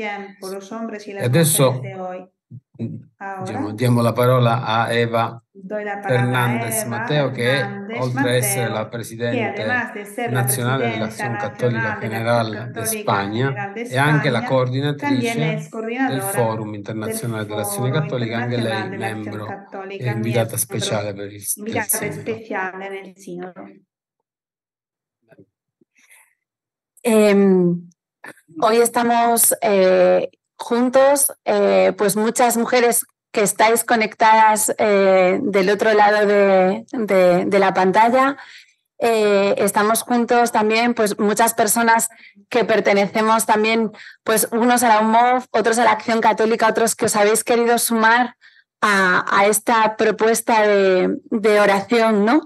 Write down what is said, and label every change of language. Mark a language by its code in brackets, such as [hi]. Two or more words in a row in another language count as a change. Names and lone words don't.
[it] E adesso diamo la parola a Eva Fernández Mateo, che oltre a essere la presidente nazionale dell'Acción Católica General de España è anche la coordinatrice del Forum Internazionale dell'Azione Cattolica, anche lei membro e invitata speciale per il Sinodo. [es] Hoy estamos juntos, pues muchas mujeres que estáis conectadas del otro lado de la pantalla. Estamos juntos también, pues muchas personas que pertenecemos también, pues unos a la UMOF, otros a la Acción Católica, otros que os habéis querido sumar a esta propuesta de oración, ¿no?